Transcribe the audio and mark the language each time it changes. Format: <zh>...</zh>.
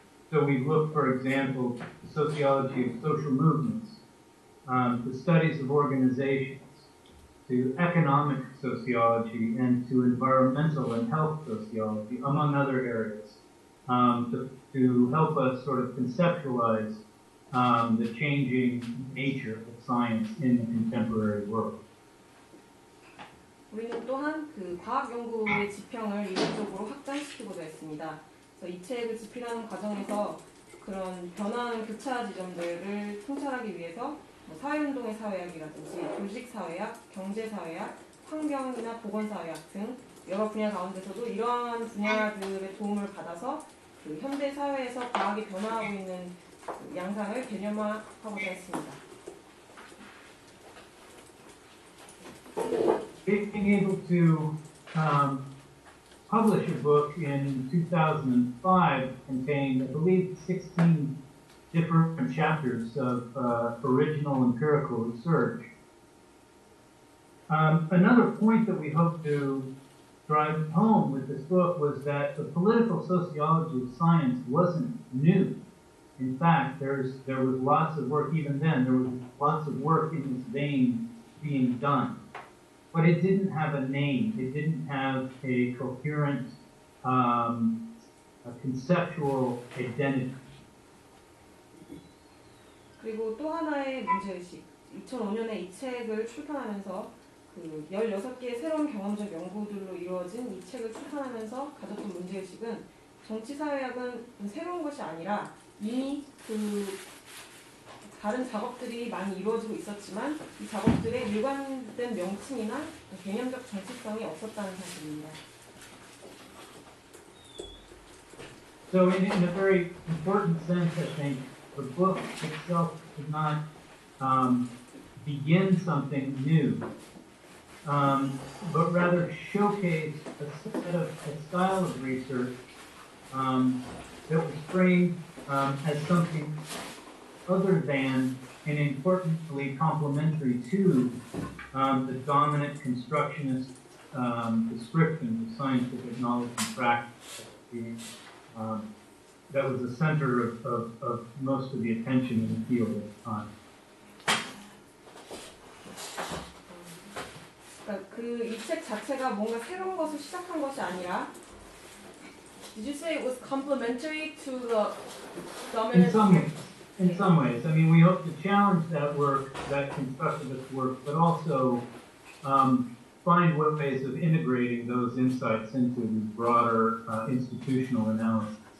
<en>So we've looked, for example, at the sociology of social movements, to studies of organizations, to economic sociology, and to environmental and health sociology, among other areas, to help us sort of conceptualize the changing nature of science in the contemporary world.</en> <ko>우리는 또한 그 과학 연구의 지평을 이론적으로 확장시키고자 했습니다. 그래서 이 책을 집필하는 과정에서 그런 변화하는 교차 지점들을 통찰하기 위해서 뭐 사회운동의 사회학이라든지 조직사회학, 경제사회학, 환경이나 보건사회학 등 여러 분야 가운데서도 이러한 분야들의 도움을 받아서 그 현대 사회에서 과학이 변화하고 있는 그 양상을 개념화하고자 했습니다.</ko> <en>Being able to publish a book in 2005 contained, I believe, 16 different chapters of original empirical research. Another point that we hope to drive home with this book was that the political sociology of science wasn't new. In fact, there was lots of work, even then, there was lots of work in this vein being done. But it didn't have a name. It didn't have a coherent, a conceptual identity.</en> <ko>그리고 또 하나의 문제의식, 2005년에 이 책을 출판하면서 그 16개의 새로운 경험적 연구들로 이루어진 이 책을 출판하면서 가졌던 문제의식은 정치사회학은 새로운 것이 아니라 이미 그 다른 작업들이 많이 이루어지고 있었지만 이 작업들의 일관된 명칭이나 개념적 정체성이 없었다는 사실입니다.</ko> <en>So in a very important sense, I think, the book itself did not begin something new, but rather showcase a style of research that was framed as something other than and importantly complementary to the dominant constructionist descriptions of scientific knowledge and practice. That was the center of most of the attention in the field at the time.</en> <ko>그 이 책 자체가 뭔가 새로운 것을 시작한 것이 아니라,</ko> <en>did you say it was complementary to the dominant? In some ways. I mean, we hope to challenge that work, that constructivist work, but also find ways of integrating those insights into the broader institutional analysis.</en>